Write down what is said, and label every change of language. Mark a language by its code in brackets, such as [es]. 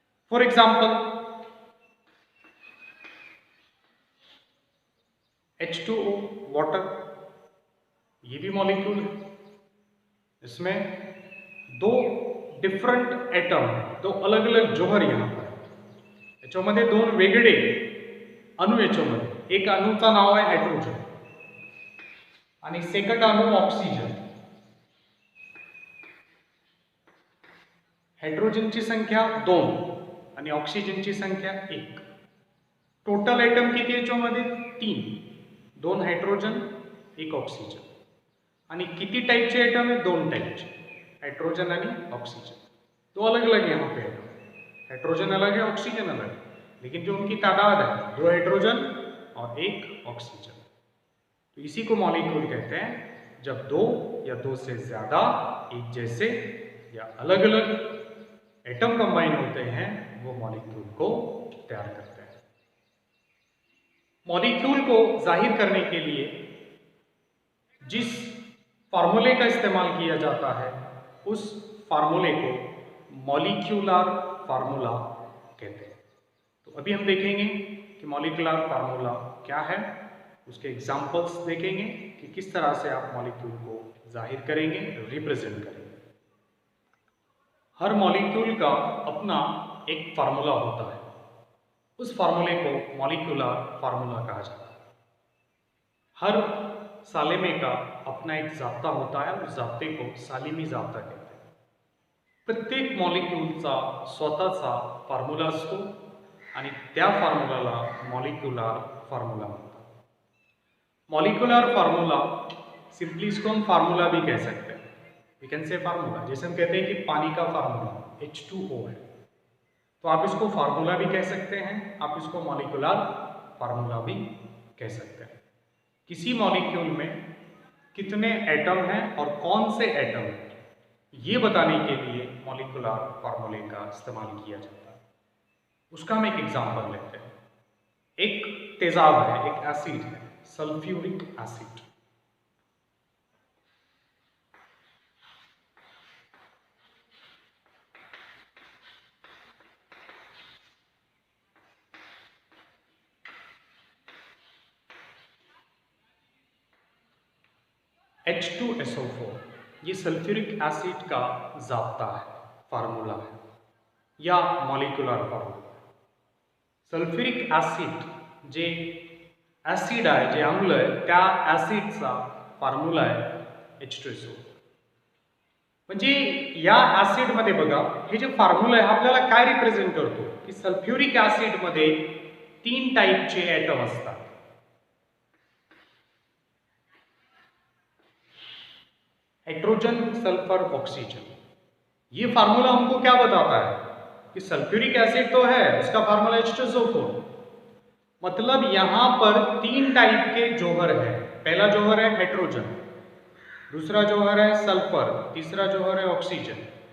[hi] For example H2O water, ये भी molecule है। इसमें दो डिफरंट एटम, दो अलग अलग जोहर यहां पर। [mr] याच्यामध्ये दोन वेगळे अणु, याच्यामध्ये एक अणुचं नाव आहे हायड्रोजन आणि सेकंड अणु ऑक्सिजन। हायड्रोजनची संख्या 2 आणि ऑक्सिजनची संख्या 1। टोटल एटम किती याच्यामध्ये? 3। 2 हायड्रोजन, 1 ऑक्सिजन। आणि किती टाइपचे एटम है? 2 टाइपचे, हाइड्रोजन आणि ऑक्सीजन। [hi] दो अलग अलग यहाँ पे एटम, हाइड्रोजन अलग है, ऑक्सीजन अलग है, लेकिन जो उनकी तादाद है 2 हाइड्रोजन और 1 ऑक्सीजन। तो इसी को मॉलिक्यूल कहते हैं जब दो या दो से ज्यादा एक जैसे या अलग अलग एटम कंबाइन होते हैं वो मॉलिक्यूल को तैयार करते हैं। मॉलिक्यूल को जाहिर करने के लिए जिस फार्मूले का इस्तेमाल किया जाता है उस फार्मूले को मॉलिक्यूलर फार्मूला कहते हैं। तो अभी हम देखेंगे कि मॉलिक्यूलर फार्मूला क्या है, उसके एग्जांपल्स देखेंगे कि किस तरह से आप मॉलिक्यूल को जाहिर करेंगे, रिप्रेजेंट करेंगे। हर मॉलिक्यूल का अपना एक फार्मूला होता है, उस फार्मूले को मॉलिक्यूलर फार्मूला कहा जाता है। हर सालेमे का अपना एक जाब्ता होता है, उस जाब्ते को सालिमी जाब्ता कहते हैं। [mr] प्रत्येक मॉलिक्यूलचा स्वतःचा फार्मूला असतो आणि त्या फार्मूलाला मॉलिक्यूलर फार्मूला म्हणतात। [hi] मॉलिक्यूलर फार्मूला सिंपली इसको हम फार्मूला भी कह सकते हैं, [en] We can say formula. [hi] जैसे हम कहते हैं कि पानी का फार्मूला H2O है, तो आप इसको फार्मूला भी कह सकते हैं, आप इसको मॉलिक्यूलर फार्मूला भी कह सकते हैं। किसी मॉलिक्यूल में कितने एटम हैं और कौन से एटम ये बताने के लिए मॉलिक्यूलर फार्मूले का इस्तेमाल किया जाता है। उसका हम एक एग्जांपल लेते हैं। एक तेजाब है, एक एसिड है, सल्फ्यूरिक एसिड। H2SO4 ये सल्फ्यूरिक एसिड का जाब्ता है, फार्मूला है या मॉलिक्यूलर फार्मूला। [mr] सल्फ्यूरिक एसिड जे ॲसिड आहे, जे अम्ल आहे, त्या ॲसिडचा फार्मूला आहे H2SO4। म्हणजे या ऍसिडमध्ये बघा, हे जे फॉर्म्युला आहे आपल्याला काय रिप्रेझेंट करतो की सल्फ्युरिक ऍसिडमध्ये 3 टाइपचे ॲटम असतात. [hi] Hydrogen, sulphur, oxygen. ये फार्मूला हमको क्या बताता है कि सल्फ्यूरिक एसिड तो है, उसका फार्मूला H2SO4, मतलब यहां पर 3 टाइप के जौहर है. पहला जौहर है हाइड्रोजन, दूसरा जौहर है सल्फर, तीसरा जौहर है ऑक्सीजन.